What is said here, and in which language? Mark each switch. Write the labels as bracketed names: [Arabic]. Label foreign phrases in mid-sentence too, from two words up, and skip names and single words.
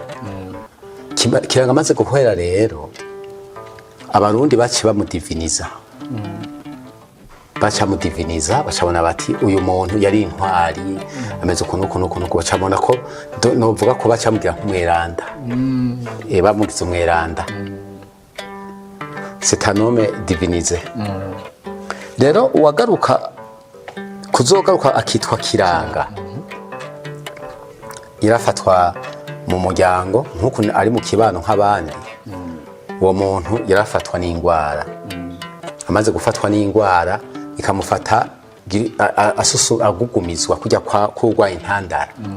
[Rundi] Kiranga amaze guhwera rero abarundi baci bamudiviniza. Bacamudiviniza bacabona bati uyu muntu yari intwari ameze ukuntu bacabona ko novuga ko bacamugira nk'umweranda. Bamugize umweranda. [French] C'est un homme divinisé. [Rundi] Rero kuzogaruka akitwa Kiranga yarafatwa mu muryango nk'uko ari mu kibano nk'abandi. Uwo muntu yarafatwa n'ingwara. Amaze gufatwa n'ingwara ikamufata agugumizwa kujya kurwaye intandara.